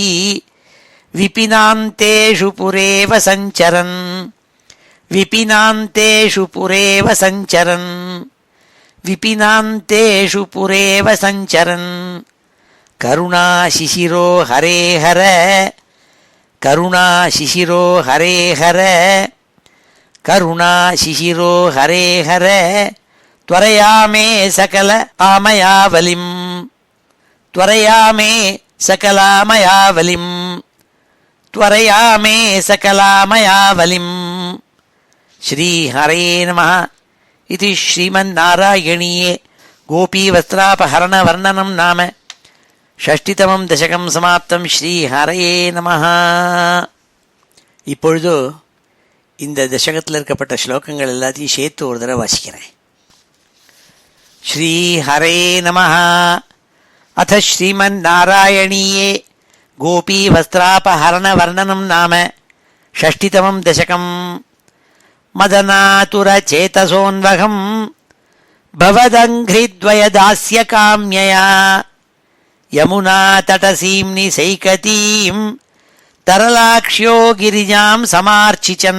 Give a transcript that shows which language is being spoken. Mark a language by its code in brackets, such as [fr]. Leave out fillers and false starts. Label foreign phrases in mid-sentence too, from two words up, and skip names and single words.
[sa] विपिनान्तेषु पुरेव सञ्चरन्, विपिनान्तेषु पुरेव सञ्चरन्, विपिनान्तेषु पुरेव सञ्चरन्, விபினாந்தேஷு புரேவ சஞ்சரன். करुणाशिशिरो हरे हर, करुणाशिशिरो हरे हर, करुणाशिशिरो हरे हर, கருணாசிசிரோ ஹரே ஹர. त्वरयामे सकल आमयावलिं, त्वरयामे सकलामयावलिं, त्वरयामे सकलामयावलिं. श्री हरे नमः. इति श्रीमन्नारायणीये गोपीवस्त्रापहरणवर्णनं नाम षष्टितमं दशकं समाप्तं. श्री हरे நமஹ. [ta] இப்பொழுது இந்த தசகத்தில் இருக்கப்பட்ட ஸ்லோகங்கள் எல்லாத்தையும் சேர்த்து ஒரு தடவை வாசிக்கிறேன். [sa] श्री हरे नमः. अथ श्रीमन्नारायणीये गोपीवस्त्रापहरणवर्णनं नाम षष्टितमं दशकम्. मदनातुरचेतसोन्वहम् भवदङ्घ्रिद्वयदास्यकाम्यया यमुनातटसीं निसैकतीं तरलाक्ष्यो गिरिजां समार्चिचन्.